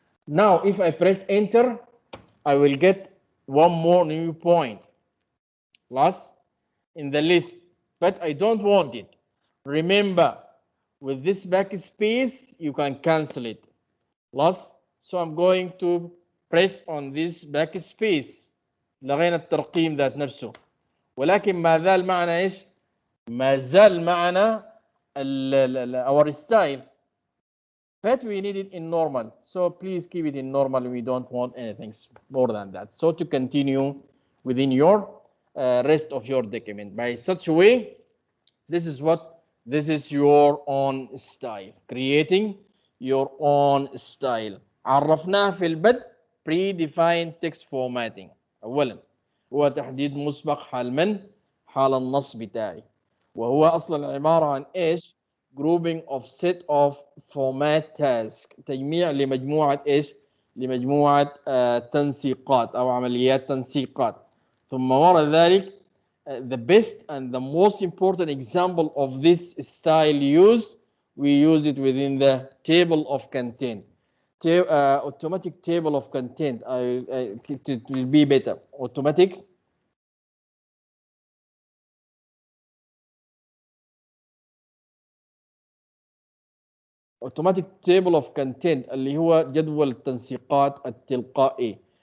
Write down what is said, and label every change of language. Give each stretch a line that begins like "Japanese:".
English: Now if I press enter, I will get one more new point plus in the list, but I don't want it. Remember, with this backspace you can cancel it. Plus, so I'm going to press on this backspace.
Arabic: لغينا الترقيم ذات نفسه، ولكن ما زال معنا ايش؟ ما زال معنا
English: our style, but we need it in normal. So please keep it in normal. We don't want anything more than that. So to continue within your rest of your document by such a way, this is your own style, creating your own style.
Arabic: عرفناه في البدء
English: predefined text formatting.
Arabic: أولا هو تحديد مسبق حال من؟ حال النص بتاعي، وهو أصلا عبارة عن إيش؟
English: grouping of set of format task،
Arabic: تجميع لمجموعة إيش؟ لمجموعة تنسيقات أو عمليات تنسيقات. ثم وراء ذلك
English: the best and the most important example of this style use, we use it within the table of content. Automatic table of content, it will be better. Automatic table of content
Arabic: اللي هو جدول التنسيقات التلقائي.